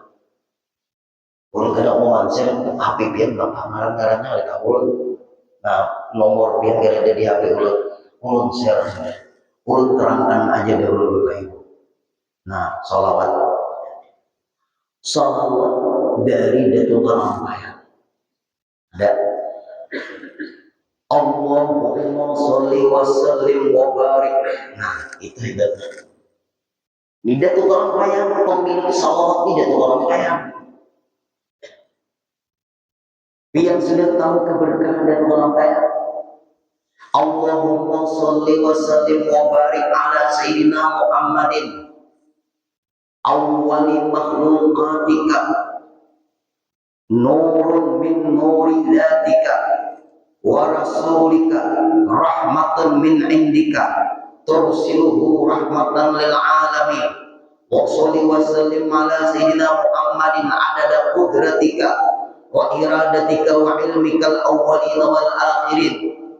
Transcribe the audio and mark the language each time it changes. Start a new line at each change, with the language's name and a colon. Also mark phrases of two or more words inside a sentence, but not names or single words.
Banjar: Ulun kada mau share HP pian bapak ngarang-ngarangnya oleh ulun. Nah nomor pian yang ada di HP ulun share sudah. Ulun terangkan aja dahulu Bapak Ibu. Nah salawat dari Datuk Kalampah ada
Arabic: اللهم صل وسلم وبارك.
Banjar: Nah itu ibadah. Ini Datuk Kalampah pemilik salawat ini Datuk Kalampah. Yang sudah tahu keberkahan Datuk Kalampah.
Arabic: اللهم صل وسلم وبارك على سيدنا محمد أول مخلوقاتك نور من نور ذاتك ورسولك رحمة من عندك ترسله رحمة للعالمين وصل وسلم على سيدنا محمد عدد قدرتك وإرادتك وعلمك الأولين والآخرين